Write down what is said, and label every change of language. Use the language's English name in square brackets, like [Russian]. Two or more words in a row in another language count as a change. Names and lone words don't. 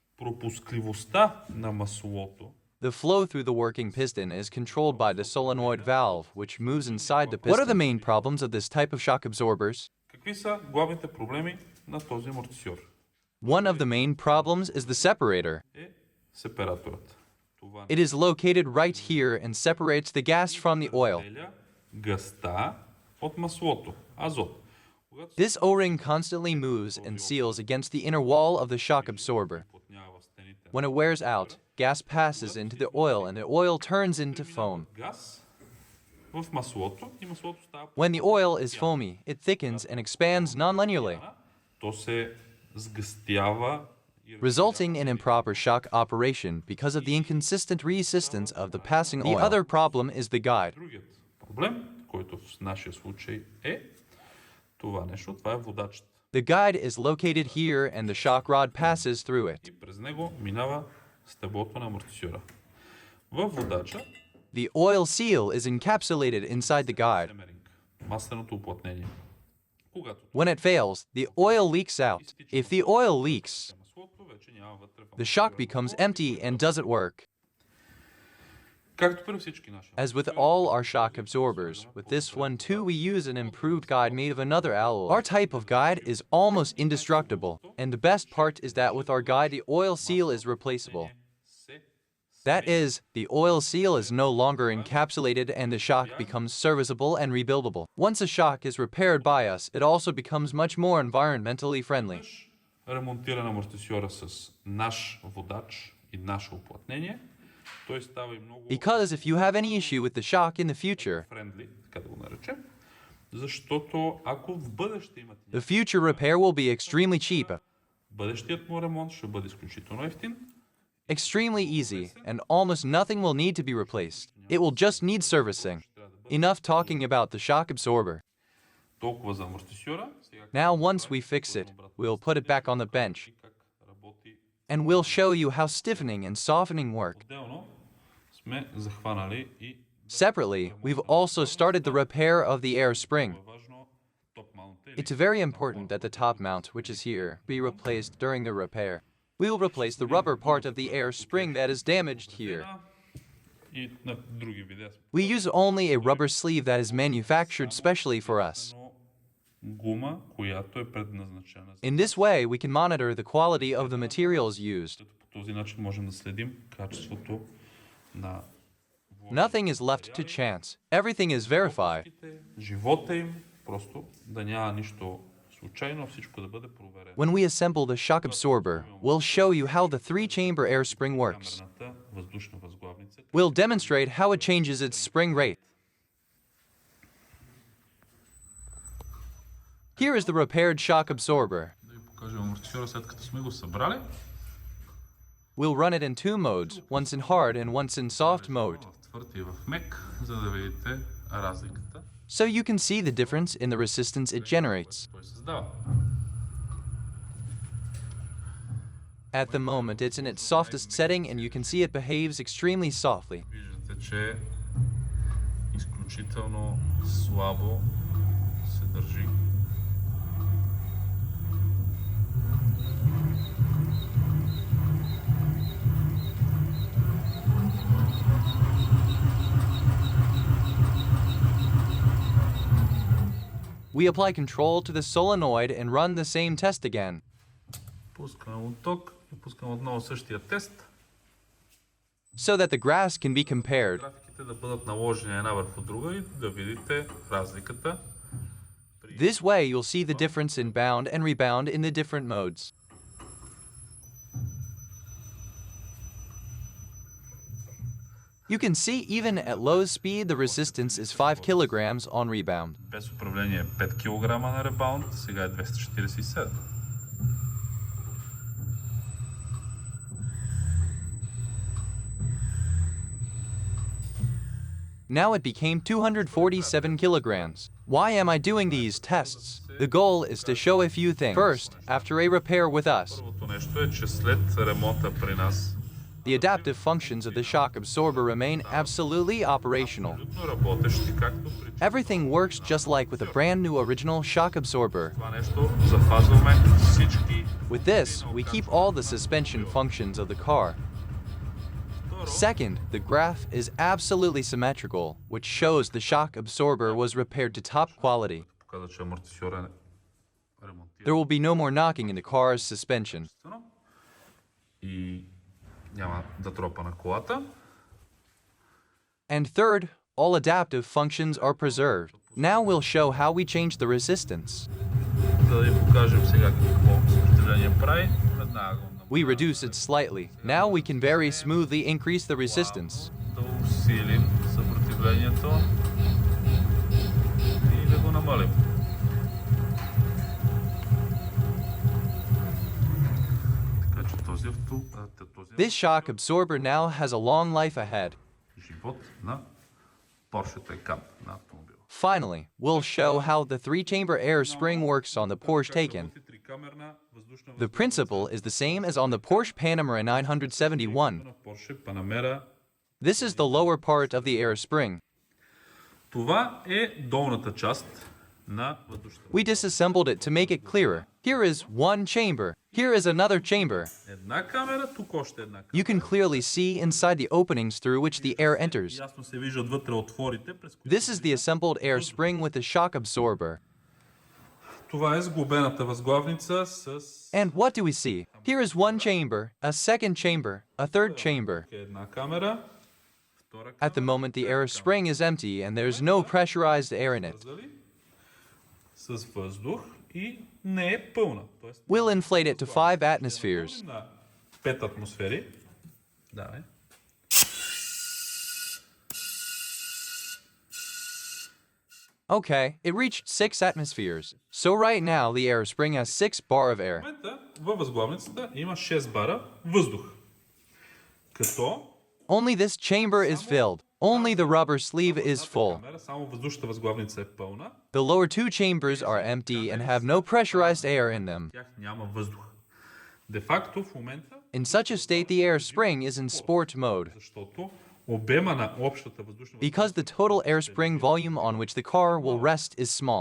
[English] The flow through the working piston is controlled by the solenoid valve, which moves inside the piston. What are the main problems of this type of shock absorbers? One of the main problems is the separator. [Bulgarian] е сепараторът. Това [English] It is located right here and separates the gas from the oil. [Bulgarian] разделя газта от маслото, азот. Когато [English] This O-ring constantly moves and seals against the inner wall of the shock absorber. [Bulgarian] плътнява стените [English] When it wears out, gas passes into the oil and the oil turns into foam. [Bulgarian] газ в маслото и маслото става [English] When the oil is foamy, it thickens and expands non-linearly, [Bulgarian] то се сгъстява и [English] resulting in improper shock operation because of the inconsistent resistance of the passing oil. The other problem is the guide. [Bulgarian] другият проблем, който в нашия случай е това нещо, това е водачът. [English] The guide is located here and the shock rod passes through it. [Bulgarian] И през него минава стеблото на амортисьора. Във водача [English] The oil seal is encapsulated inside the guide. [Bulgarian] семеринг, масленото уплътнение. Когато [English] When it fails, the oil leaks out. If the oil leaks, [Bulgarian] маслото вече няма вътре в [English] the shock becomes empty and doesn't work. [Bulgarian] Както при всички наши. [English] As with all our shock absorbers, with this one too we use an improved guide made of another alloy. Our type of guide is almost indestructible, and the best part is that with our guide the oil seal is replaceable. That is, the oil seal is no longer encapsulated and the shock becomes serviceable and rebuildable. Once a shock is repaired by us, it also becomes much more environmentally friendly. [Bulgarian] Ремонтиран амортисьора с наш водач и наше уплътнение, той става и много [English] Because if you have any issue with the shock in the future, [Bulgarian] френдли, така да го наречем, защото ако в бъдеще имате [English] the future repair will be extremely cheap, [Bulgarian] бъдещият му ремонт ще бъде изключително ефтин, [English] extremely easy, and almost nothing will need to be replaced. It will just need servicing. Enough talking about the shock absorber. [Bulgarian] толкова за амортисьора. Сега [English] Now once we fix it, we'll put it back on the bench, [Bulgarian] как работи. [English] and we'll show you how stiffening and softening work. [Bulgarian] Отделно сме захванали и [English] Separately, we've also started the repair of the air spring. [Bulgarian] е важно [English] top mount. It's very important that the top mount, which is here, be replaced during the repair. We will replace the rubber part of the air spring that is damaged here. [Bulgarian] И на други видеа сме [English] We use only a rubber sleeve that is manufactured specially for us. [Bulgarian] гума, която е предназначена за. [English] In this way, we can monitor the quality of the materials used. [Bulgarian] По този начин можем да следим качеството на [English] Nothing is left to chance. Everything is verified. [Bulgarian] живота им, просто да няма нищо случайно, всичко да бъде проверено. [English] When we assemble the shock absorber, we'll show you how the three-chamber air spring works. [Bulgarian] Камерната въздушна възглавница. [English] We'll demonstrate how it changes its spring rate. Here is the repaired shock absorber. [Bulgarian] Да ви покажем амортисьора след като сме го събрали. [English] We'll run it in two modes, once in hard and once in soft mode, [Bulgarian] В твърд и в мек, за да видите разликата, [English] so you can see the difference in the resistance it generates. [Bulgarian] той създава. [English] At the moment, it's in its softest setting and you can see it behaves extremely softly. [Bulgarian] Виждате, че изключително слабо се държи. [English] We apply control to the solenoid and run the same test again. [Bulgarian] Пускаме отток и пускаме отново същия тест. [English] so that the graphs can be compared. [Bulgarian] Графиките да бъдат наложени една върху друга и да видите разликата. [English] This way, you'll see the difference in bound and rebound in the different modes. You can see even at low speed, the resistance is 5 kilograms on rebound. [Bulgarian] Без управление 5 кг на ребаунд, сега е 247. [English] Now it became 247 kilograms. Why am I doing these tests? The goal is to show a few things. First, after a repair with us, [Bulgarian] Първото нещо е, че след ремонта при нас [English] the adaptive functions of the shock absorber remain absolutely operational. [Bulgarian] абсолютно работещи, както при [English] Everything works just like with a brand new original shock absorber. [Bulgarian] това нещо. Запазваме всички. [English] With this, we keep all the suspension functions of the car. Second, the graph is absolutely symmetrical, which shows the shock absorber was repaired to top quality. [Bulgarian] Показва, че амортисьора ремонтирано. [English] There will be no more knocking in the car's suspension. [Bulgarian] И няма да тропа на колата. [English] And third, all adaptive functions are preserved. Now we'll show how we change the resistance. [Bulgarian] За да ви покажем сега какво съпротивление прави, веднага го [English] We reduce it slightly. Now we can very smoothly increase the resistance. [Bulgarian] да усилим съпротивлението и да го намалим. Така че този [English] This shock absorber now has a long life ahead. [Bulgarian] живот на Porsche Taycan на автомобила. [English] Finally, we'll show how the three-chamber air spring works on the Porsche Taycan. The principle is the same as on the Porsche Panamera 971. This is the lower part of the air spring. [Bulgarian] Това е долната част на въздушната. [English] We disassembled it to make it clearer. Here is one chamber. Here is another chamber. [Bulgarian] Една камера, тук още една камера. [English] You can clearly see inside the openings through which the air enters. [Bulgarian] Ясно се виждат вътре отворите, през които... [English] This is the assembled air spring with the shock absorber. [Bulgarian] Това е сглобената възглавница с... [English] And what do we see? Here is one chamber, a second chamber, a third chamber. [Bulgarian] Една камера, втора [English] At the moment, the air spring is empty and there's no pressurized air in it. [Bulgarian] камера с въздух и не е пълна. Тоест, [English] We'll inflate it to 5 atmospheres. [Bulgarian] на 5 атмосфери. Да, е. [English] Okay, it reached 6 atmospheres. So right now, the air spring has 6 bar of air. [Bulgarian] В момента във възглавницата има 6 бара въздух. Като [English] Only this chamber is filled. Only the rubber sleeve is full. [Bulgarian] камера, само въздушната възглавница е пълна. [English] The lower 2 chambers are empty and have no pressurized air in them. [Bulgarian] В тях няма въздух. Де факто в момента, [English] In such a state, the air spring is in sport mode. [Bulgarian] защото обема на общата въздушна [English] Because the total air spring volume on which the car will rest is small.